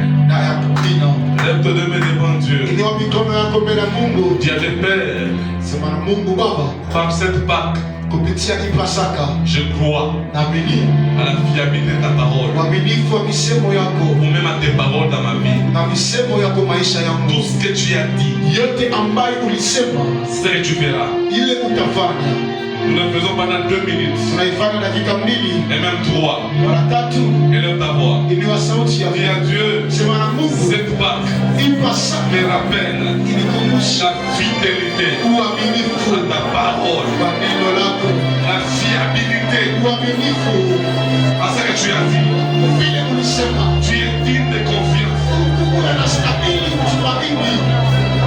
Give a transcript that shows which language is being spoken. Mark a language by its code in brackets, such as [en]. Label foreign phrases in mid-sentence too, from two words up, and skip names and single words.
[fr] Lève tes deux mains devant Dieu. Dis à tes pères, par cette Pâque, je crois à la fiabilité de ta parole. Ou même à tes paroles dans ma vie. Tout ce que tu as dit, ce que tu feras. Nous le faisons pendant 2 minutes. [sw] tunaifanya dakika 2 [fr] et même 3. [sw] mara 3. [fr] Élève ta voix. [sw] Inua sauti yako. [fr] Dis à Dieu, [sw] Sema na Mungu, [fr] cette Pâque [sw] hii Pasaka [fr] me rappelle [sw] inikumbusha [fr] la fidélité [sw] uaminifu [fr] à ta parole, [sw] wa neno lako, [fr] la fiabilité [sw] uaminifu [fr] à ce que tu as dit. [sw] vile ulisema. [fr] Tu es digne de confiance. [sw] Unastahili kutumaini.